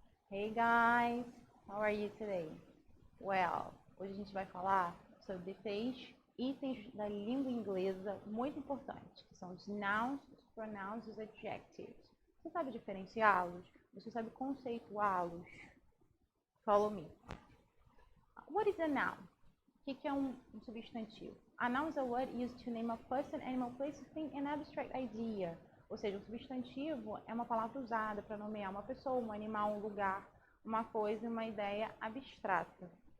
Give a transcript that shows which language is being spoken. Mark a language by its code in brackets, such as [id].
[en] Hey guys, how are you today? [pt] Well, hoje a gente vai falar sobre 3 itens da língua inglesa muito importantes, que são os nouns, os pronouns e os adjectives. Você sabe diferenciá-los? Você sabe conceituá-los? [en] Follow me. What is a noun? [pt] O que é um substantivo? [en] A noun is a word used to name a person, animal, place, thing, an abstract idea. [pt] Ou seja, um substantivo é uma palavra usada para nomear uma pessoa, um animal, um lugar, uma coisa e uma ideia abstrata.